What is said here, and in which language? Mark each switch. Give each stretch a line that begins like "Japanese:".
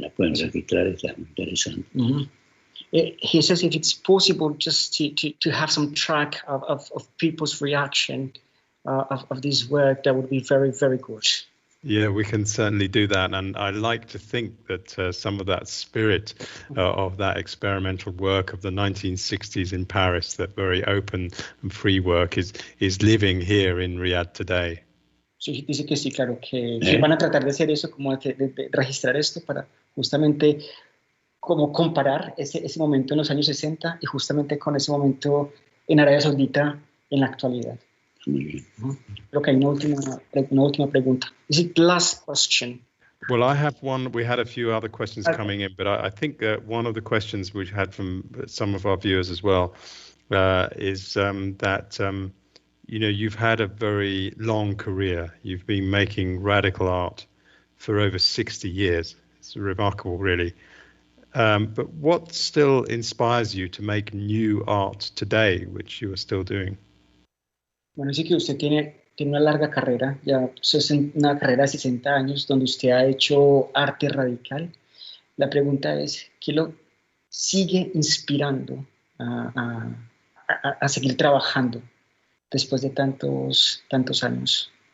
Spanish: pueden registrar, está muy interesante.
English: He says if it's possible just to have some track of people's reaction of this work, that would be very, very good. Yeah, we can certainly do that. And I like to think that some of that spirit of that experimental work of the 1960s in Paris, that very open and free work, is living here in Riyadh today.
Spanish: Sí, dice que sí, claro, que van a tratar de hacer eso, como de registrar esto para justamente como comparar ese momento en los años 60 y justamente con ese momento en Arabia Saudita en la actualidad. Creo que hay una última pregunta.
English: Is it the last question? Well, I have one. We had a few other questions coming in, but I think one of the questions we've had from some of our viewers as well is that you've had a very long career. You've been making radical art for over 60 years. It's remarkable, really. But what still inspires you to make new art today, which you are still doing?
Spanish: Bueno, sí que usted tiene una larga carrera, ya una carrera de 60 años donde usted ha hecho arte radical. La pregunta es, ¿qué lo sigue inspirando a seguir trabajando después de tantos años?